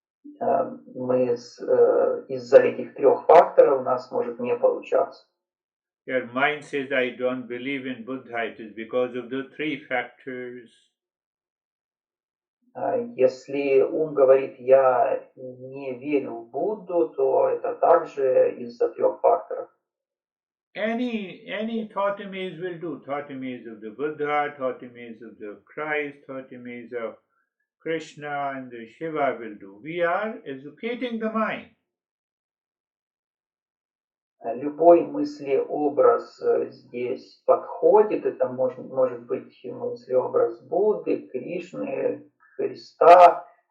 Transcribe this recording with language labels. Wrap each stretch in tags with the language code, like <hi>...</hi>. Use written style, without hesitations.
<ru>Мы из-за этих трех факторов у нас может не получаться.</ru> <en>Your mind says, I don't believe in Buddha. It is because of the three factors.</en> <ru>Если ум говорит, я не верю в Будду, то это также из-за трех факторов.</ru> <en>Any thought image will do. Thought image of the Buddha, thought image of the Christ, thought image of Krishna and the Shiva will do. We are educating the mind.</en> <ru>Любой мыслеобраз здесь подходит. Это может быть мыслеобраз Будды, Кришны, Христа.</ru>